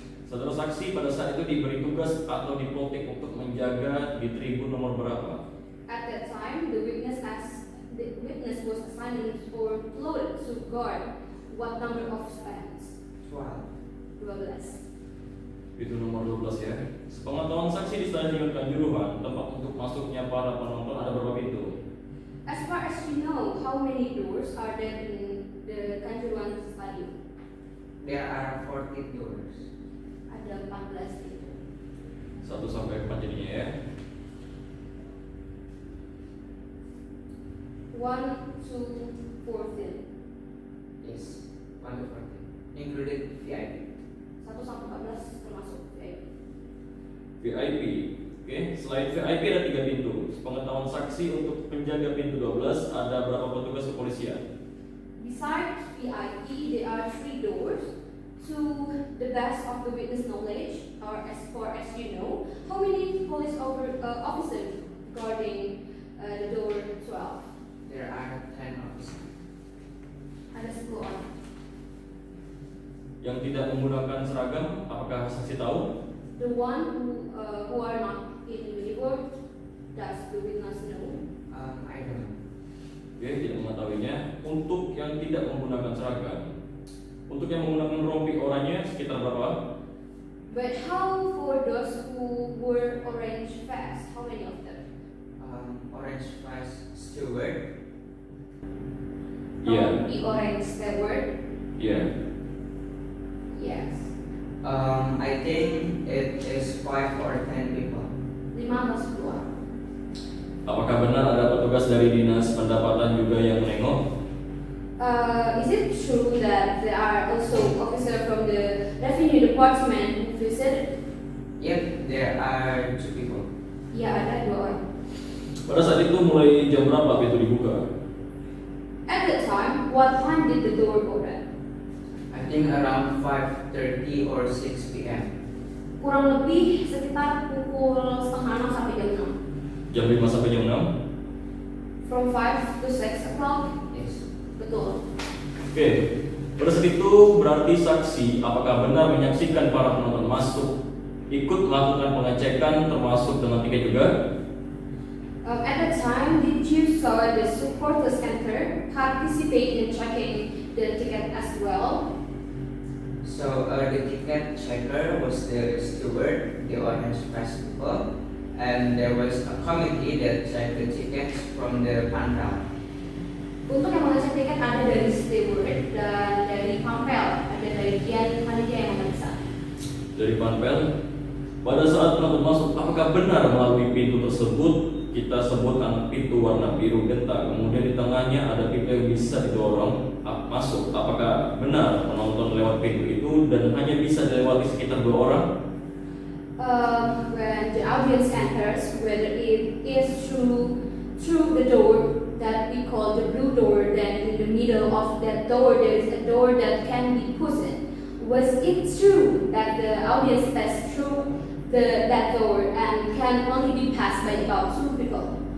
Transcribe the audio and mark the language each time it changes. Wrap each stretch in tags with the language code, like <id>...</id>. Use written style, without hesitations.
<id>Saudara saksi pada saat itu diberi tugas atau diplotik untuk menjaga di tribun nomor berapa?</id> <en>At that time, the witness was assigned or floated to guard what number of stands? 12. 12.</en> <id>Itu nomor 12 ya. Sepengetahuan saksi di Stadion Kanjuruhan, tempat untuk masuknya para penonton ada berapa pintu?</id> <en>As far as you know, how many doors are there in the Kanjuruhan Stadium? There are 40 doors.</en> <id>Ada 14 pintu. 1 sampai 4 jadinya ya. 1, 2, 14.</id> <en>Yes, 1 to 40. Included VIP.</en> <id>1 sampai 14 termasuk VIP. VIP. Oke, selain VIP ada 3 pintu. Sepengetahuan saksi untuk penjaga pintu 12 ada berapa petugas kepolisian?</id> <en>Besides VIP, there are 3 doors. To the best of the witness knowledge, or as far as you know, how many police officers guarding the door 12? There are 10 officers.</en> <id>Ada 10 orang. Yang tidak menggunakan seragam, apakah saksi tahu?</id> <en>The one who are not in uniform, does the witness know? I don't know.</en> <id>Oke, tidak mengetahuinya. Untuk yang tidak menggunakan seragam, untuk yang menggunakan rompi oranye sekitar berapa?</id> <en>But how for those who wore orange vests? How many of them? Orange flash steward.</en> <id>Iya,</id> <en>The orange steward.</en> <id>iya.</id> <en>Yes. I think it is 5 or 10 people.</en> <id>5 atau 10 orang. Apakah benar ada petugas dari dinas pendapatan juga yang menengok?</id> <en>Is it true that there are also officers from the revenue department who visited? Yep, there are 2 people.</en> <id>Ya, ada 2 orang. Pada saat itu mulai jam berapa pintu dibuka?</id> <en>At that time, what time did the door open? I think around 5:30 or 6 p.m.</en> <id>Kurang lebih sekitar pukul setengah 6 sampai jam 6. Jam 5 sampai jam 6?</id> <en>From 5 to 6 o'clock. Yes.</en> <id>Betul. Oke, pada saat itu berarti saksi apakah benar menyaksikan para penonton masuk ikut melakukan pengecekan termasuk dengan tiket juga?</id> <en>At that time, did you saw the supporters enter, participate in checking the ticket as well? So the ticket checker was the steward, the orange flash people, and there was a committee that checked the tickets from the panel.</en> <id>Untuk yang mengecek tiket ada dari steward dan dari pampel, ada dari panitia yang memeriksa. Dari panpel, pada saat penonton masuk, apakah benar melalui pintu tersebut kita sebutkan pintu warna biru genta, kemudian di tengahnya ada pintu yang bisa didorong masuk? Apakah benar penonton lewat pintu itu dan hanya bisa dilewati sekitar 2 orang?</id> <en>When the audience enters, whether it is through the door that we call the blue door, then in the middle of that door there is a door that can be pushed in. Was it true that the audience passed through that door and can only be passed by about 2 people?</en>